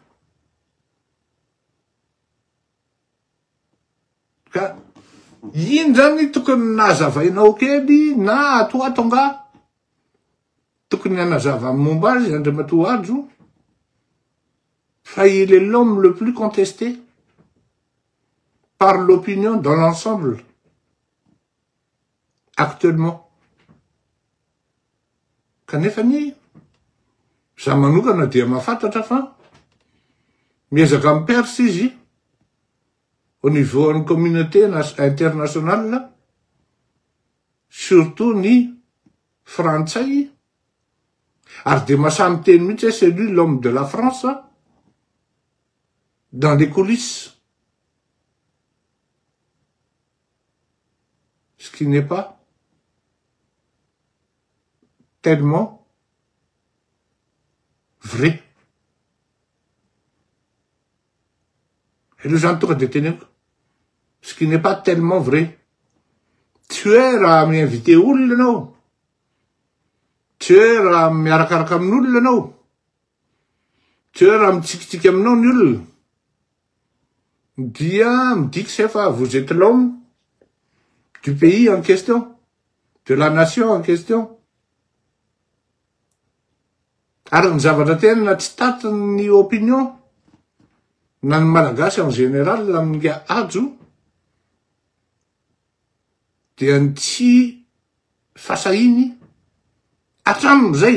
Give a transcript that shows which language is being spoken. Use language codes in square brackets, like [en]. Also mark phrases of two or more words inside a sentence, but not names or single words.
[mg] Ka iny zany tokony nazavainao kely na atoatonga tokony anazava amin'ny momba azy Andriamatoa ajo fa [fr] il est l'homme le plus contesté par l'opinion dans l'ensemble actuellement. [mg] Kanefa ny za manokana dia mahafantatra fa miezaka mipersa izy [fr] au niveau [mg] ny communauté internationale, surtout ny frantsay, ary de masamy teny mihitsy hoe [fr] c'est lui l'homme de la France dans les coulisses. Ce qui n'est pas tellement vrai. Et le gens tonga de tenir, ce qui n'est pas tellement vrai. Tu es [mg] raha mi-invité olona anao, [fr] tu es [mg] raha miarakaraka amin'olona anao, [fr] tu es [mg] raha mitsikitsiky aminao ny olona, dia midika se fa [fr] vous êtes l'homme du pays en question, de la nation en question. [mg] Ary ny zavatra tena tsy tatiny opinion na ny malagasy [fr] en général [mg] amin'ny ajo dia ny tsy fasahiny hatramizay.